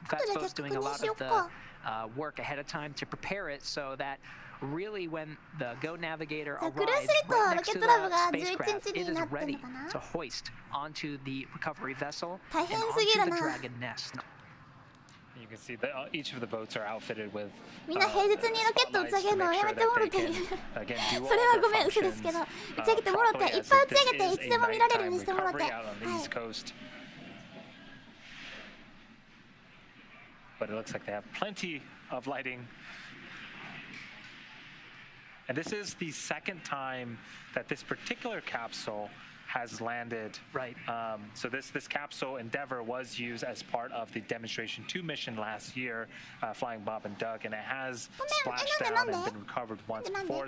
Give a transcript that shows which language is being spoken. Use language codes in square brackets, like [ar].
[en] Fast boats doing a lot of the work ahead of time to prepare it so that really when the Go Navigator arrives right next to the spacecraft, it is ready to hoist onto the recovery vessel and onto the Dragon nest. You can see that each of the boats are outfitted with [ja] みんな平日にロケット打ち上げるのやめてもろて。それはごめん嘘ですけど、打ち上げてもろて、いっぱい打ち上げていつでも見られるようにしてもろて。はい。 [en] But it looks like they have plenty of lighting. And this is the second time that this particular capsule has landed. Right. So this capsule Endeavour was used as part of the Demonstration 2 mission last year, flying Bob and Doug, and it has splashed down and been recovered once before.